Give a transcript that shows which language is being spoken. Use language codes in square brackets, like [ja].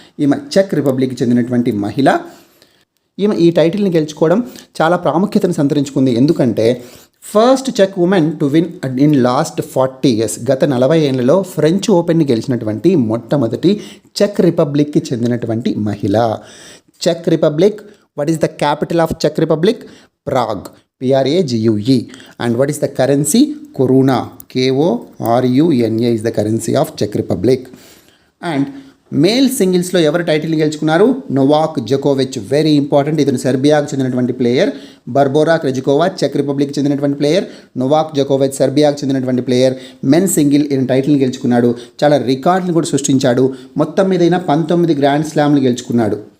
[te] ఈమె చెక్ రిపబ్లిక్కి చెందినటువంటి మహిళ. ఈమె ఈ టైటిల్ని గెలుచుకోవడం చాలా ప్రాముఖ్యతను సంతరించుకుంది. ఎందుకంటే [en] first check women to win in last 40 years, [te] గత 40 ఏళ్లలో ఫ్రెంచ్ ఓపెన్ని గెలిచినటువంటి మొట్టమొదటి చెక్ రిపబ్లిక్కి చెందినటువంటి మహిళ. [en] Check republic, what is the capital of check republic? Prague, PRAGUE. And what is the currency? Koruna, KORUNA is the currency of Czech Republic. [te] And male సింగిల్స్లో ఎవరు టైటిల్ని గెలుచుకున్నారు? Novak జోకోవిచ్, [en] Very important. [te] ఇతను సెర్బియాకు చెందినటువంటి player. Barbora Krejcikova check republic చెందినటువంటి player. Novak జోకోవిచ్ సెర్బియాకు చెందినటువంటి player. Men single ఈయన టైటిల్ని గెలుచుకున్నాడు. చాలా రికార్డులు కూడా సృష్టించాడు. మొత్తం మీద 19 గ్రాండ్ స్లామ్లు గెలుచుకున్నాడు.